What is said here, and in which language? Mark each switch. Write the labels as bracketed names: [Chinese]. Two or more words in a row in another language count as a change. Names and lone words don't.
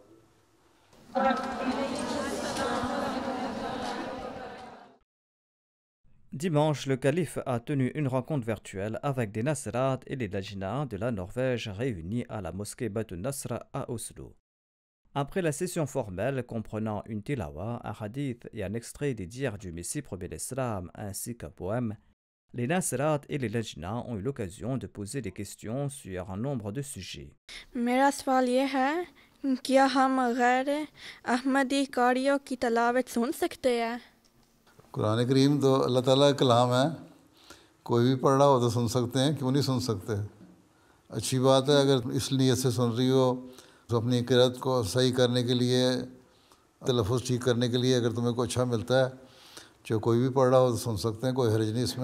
[French] Dimanche, le Calife a tenu une rencontre virtuelle avec des Nasrat et les Lajna de la Norvège réunis à la mosquée Beit Nasr à Oslo. Après la session formelle comprenant une tilawa, un hadith et un extrait des dires du Messie premier l'Islam ainsi qu'un poème, les Nasrat et les Lajna ont eu l'occasion de poser des questions sur un nombre de sujets. [Urdu] میرا سوال یہ ہے کیا ہم غیر احمدی قاریوں کی تلاوت سن سکتے ہیں؟ قرآن کریم تو اللہ تعالیٰ کا کلام ہے، کوئی بھی پڑھ رہا ہو تو سن سکتے ہیں، کیوں نہیں سن سکتے؟ اچھی بات ہے اگر اس نیت سے سن رہی ہو تو اپنی قرأت کو صحیح کرنے کے لیے، تلفظ ٹھیک کرنے کے لیے، اگر تمہیں کوئی اچھا ملتا ہے جو کوئی بھی پڑھ رہا ہو تو سن سکتے ہیں، کوئی حرج نہیں اس میں۔